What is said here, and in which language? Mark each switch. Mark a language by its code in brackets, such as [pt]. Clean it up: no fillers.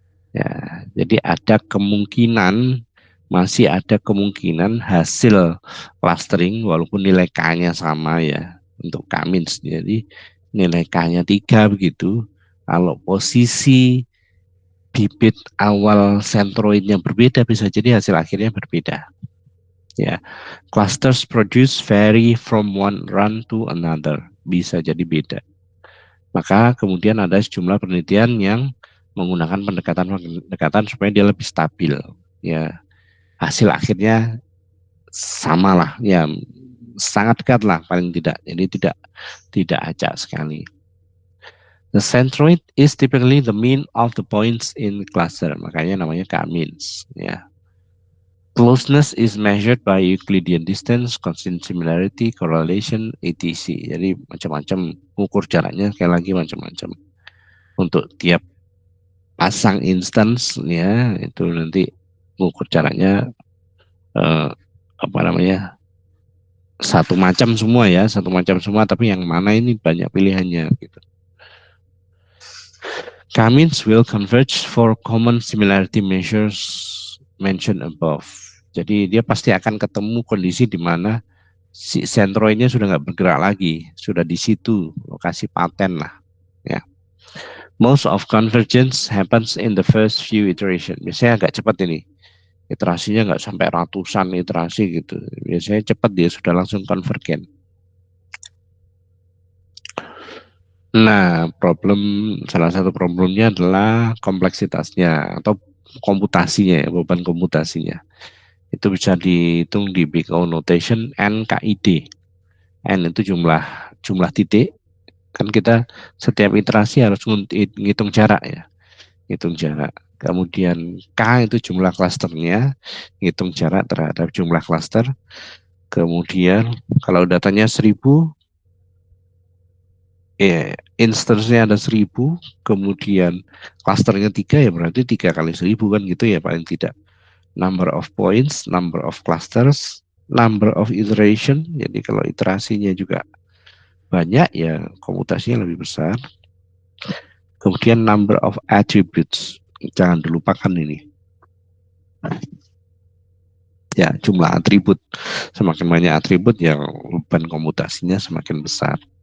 [id] Ya, jadi ada kemungkinan masih ada kemungkinan hasil clustering walaupun nilai K-nya sama ya untuk K-. Jadi nilai K-nya 3 begitu. Kalau posisi bibit awal centroidnya berbeda bisa jadi hasil akhirnya berbeda. Ya, [en] clusters produce vary from one run to another. [id] Bisa jadi beda. Maka kemudian ada sejumlah penelitian yang menggunakan pendekatan supaya dia lebih stabil. Ya, hasil akhirnya sama lah, ya sangat dekat lah paling tidak. Jadi tidak acak sekali. [en] The centroid is typically the mean of the points in cluster, [id] makanya namanya [en] K-means. [id] Ya. [en] Closeness is measured by Euclidean distance, constant similarity, correlation, etc. [id] Jadi macam-macam ukur jaraknya, sekali lagi macam-macam. Untuk tiap pasang instance ya itu nanti ukur jaraknya satu macam semua ya, satu macam semua, tapi yang mana ini banyak pilihannya gitu. [en] K-means will converge for common similarity measures mentioned above. [id] Jadi dia pasti akan ketemu kondisi di mana si centroidnya sudah nggak bergerak lagi, sudah di situ lokasi paten lah. Ya. [en] Most of convergence happens in the first few iteration. [id] Biasanya agak cepat ini. Iterasinya nggak sampai ratusan iterasi gitu. Biasanya cepat dia sudah langsung konvergen. Nah, salah satu problemnya adalah kompleksitasnya atau komputasinya, beban komputasinya. Itu bisa dihitung di Big O notation NKID. N itu jumlah titik. Kan kita setiap iterasi harus ngitung jarak ya. Hitung jarak. Kemudian K itu jumlah klasternya, hitung jarak terhadap jumlah klaster. Kemudian kalau datanya 1000, instance-nya ada 1000, kemudian klasternya 3 ya berarti 3 kali 1000 kan gitu ya paling tidak. [en] Number of points, number of clusters, number of iteration. [id] Jadi kalau iterasinya juga banyak ya komputasinya lebih besar. Kemudian [en] number of attributes, [id] jangan dilupakan ini. Ya, jumlah atribut. Semakin banyak atribut ya beban komputasinya semakin besar.